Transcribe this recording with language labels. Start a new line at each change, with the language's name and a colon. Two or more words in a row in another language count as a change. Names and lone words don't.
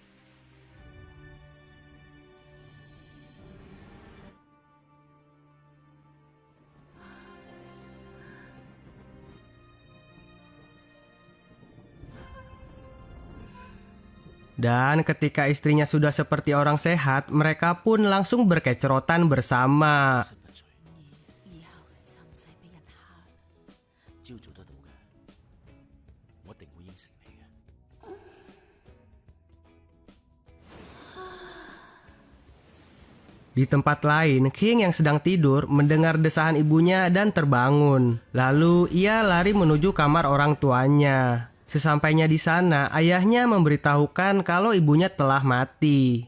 Indonesian: Dan ketika istrinya sudah seperti orang sehat, mereka pun langsung berkecerotan bersama.
Cantonese: 以後就唔使俾人蝦。朝做得到嘅，我一定會應承你嘅。
Indonesian: Di tempat lain, King yang sedang tidur mendengar desahan ibunya dan terbangun. Lalu ia lari menuju kamar orang tuanya. Sesampainya di sana, ayahnya memberitahukan kalau ibunya telah mati.